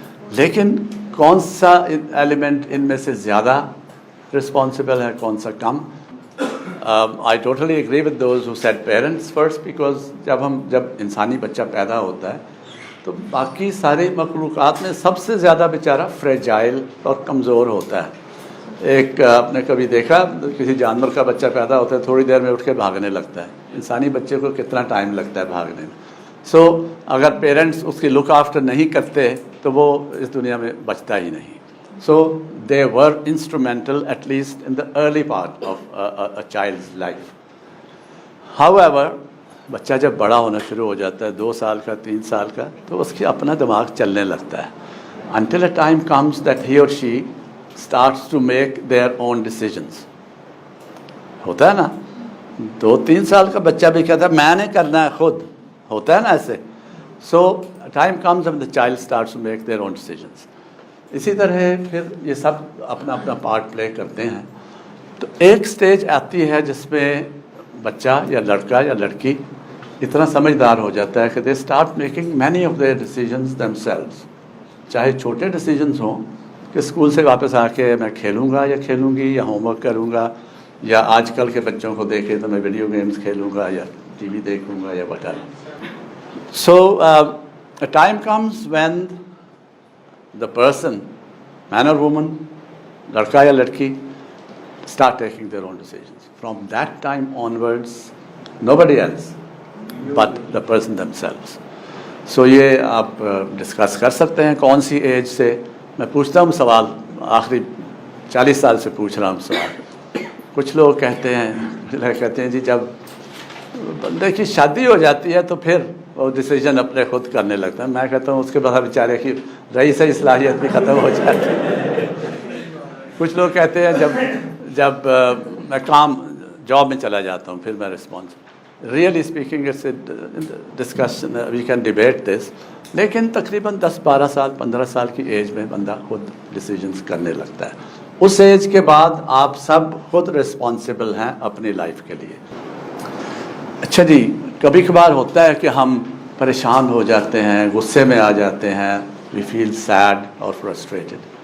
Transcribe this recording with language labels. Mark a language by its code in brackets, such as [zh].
[ur] لیکن کون سا ایلیمنٹ ان میں سے زیادہ responsible ہے، کون سا کم؟ [en] I totally agree with those who said parents first, because [ur] جب انسانی بچہ پیدا ہوتا ہے تو باقی ساری مخلوقات میں سب سے زیادہ بیچارہ فریجائل اور کمزور ہوتا ہے. ایک آپ نے کبھی دیکھا کسی جانور کا بچہ پیدا ہوتا ہے تھوڑی دیر میں اٹھ کے بھاگنے لگتا ہے، انسانی بچے کو کتنا ٹائم لگتا ہے بھاگنے میں. سو اگر پیرنٹس اس کی لک آفٹر نہیں کرتے تو وہ اس دنیا میں بچتا ہی نہیں. [en] So they were instrumental, at least in the early part of a child's life. [ur] However, بچہ جب بڑا ہونا شروع ہو جاتا ہے 2 سال کا 3 سال کا تو اس کی اپنا دماغ چلنے لگتا ہے. [en] Until a time comes that he or she starts to make their own decisions. [ur] ہوتا ہے نا، 2-3 سال کا بچہ بھی کہتا ہے میں نے کرنا ہے خود، ہوتا ہے نا ایسے. So time comes [en] when the child starts to make their own decisions. [ur] اسی طرح پھر یہ سب اپنا اپنا پارٹ پلے کرتے ہیں. تو ایک سٹیج آتی ہے جس میں بچہ یا لڑکا یا لڑکی اتنا سمجھدار ہو جاتا ہے کہ [en] They start making many of their decisions themselves. [ur] چاہے چھوٹے ڈیسیجنز ہوں کہ اسکول سے واپس آ کے میں کھیلوں گا یا کھیلوں گی یا ہوم ورک کروں گا, یا آج کل کے بچوں کو دیکھے تو میں ویڈیو گیمز کھیلوں گا یا ٹی وی دیکھوں گا یا whatever. [en] So a time comes when the person, man or woman, [ur] لڑکا یا لڑکی, [en] start taking their own decisions. From that time onwards, nobody else but the person themselves. [ur] So یہ آپ discuss کر سکتے ہیں کون سی ایج سے. میں پوچھتا ہوں سوال, آخری 40 سال سے پوچھ رہا ہوں سوال. کچھ لوگ کہتے ہیں جی جب بندے کی شادی ہو جاتی ہے تو پھر وہ ڈیسیجن اپنے خود کرنے لگتا ہے. میں کہتا ہوں اس کے بعد بیچارے کی رہی صحیح صلاحیت بھی ختم ہو جاتی ہے. کچھ لوگ کہتے ہیں جب میں جاب میں چلا جاتا ہوں پھر میں response. [en] Really speaking it's a discussion, we can debate this. [ur] لیکن تقریباً 10-12 سال 15 سال کی ایج میں بندہ خود ڈیسیجنس کرنے لگتا ہے. اس ایج کے بعد آپ سب خود رسپانسبل ہیں اپنی لائف کے لیے. اچھا جی, کبھی کبھار ہوتا ہے کہ ہم پریشان ہو جاتے ہیں, غصے میں آ جاتے ہیں, [en] We feel sad اور frustrated.